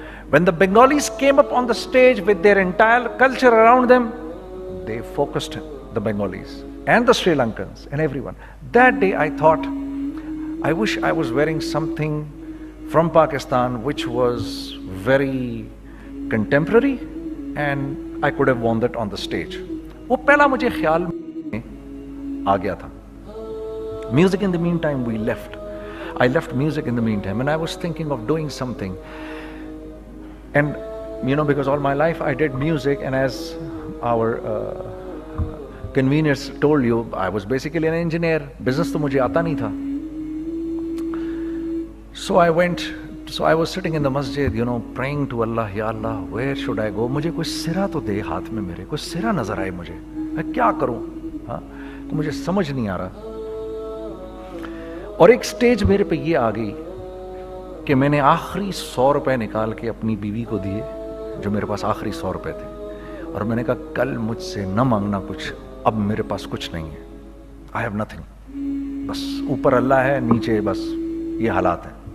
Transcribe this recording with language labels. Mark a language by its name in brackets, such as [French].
[English] When the Bengalis came up on the stage with their entire culture around them, they focused the Bengalis and the Sri Lankans and everyone. That day I thought, I wish I was wearing something from Pakistan which was very contemporary and I could have worn that on the stage. [Urdu] وہ پہلا مجھے خیال میں آ گیا تھا. [English] Music in the meantime we left. I left music in the meantime and I was thinking of doing something. And you know, because all my life I did music, and as our conveners told you, I was basically an engineer. [Urdu] Business تو مجھے آتا نہیں تھا. [English] So I was sitting in the masjid, you know, praying to Allah, Ya Allah, where should I go? [Urdu] مجھے کوئی سرا تو دے ہاتھ میں, میرے کوئی سرا نظر آئے مجھے, میں کیا کروں, ہاں تو مجھے سمجھ نہیں آ رہا. اور ایک سٹیج میرے پہ یہ آ گئی کہ میں نے آخری 100 روپے نکال کے اپنی بیوی کو دیے, جو میرے پاس آخری 100 روپے تھے, اور میں نے کہا کل مجھ سے نہ مانگنا کچھ, اب میرے پاس کچھ نہیں ہے, [English] I have nothing, [Urdu] بس اوپر اللہ ہے, نیچے بس یہ حالات ہیں.